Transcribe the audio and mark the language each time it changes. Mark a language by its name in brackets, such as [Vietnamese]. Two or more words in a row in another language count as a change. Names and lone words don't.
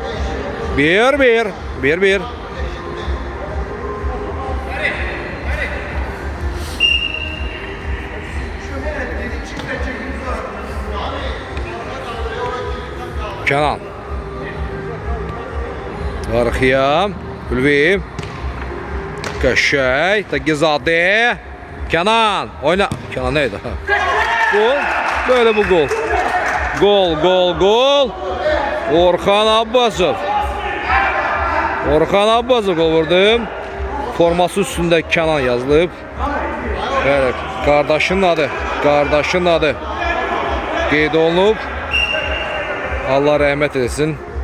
[Azerbaijani] 1-1. Kenan. Arxaya. Gülvi. Qəşəng. Tagizadə. Kenan. Oyna. Kenan neydi? Gol. [Turkish] Böyle bu gol. Gol. [Azerbaijani] Orxan Abbasov. Gol vurdu. Forması üstündə Kenan yazılıb. Evet. Qardaşının adı. Qeyd olunub. Allah rəhmət eləsin.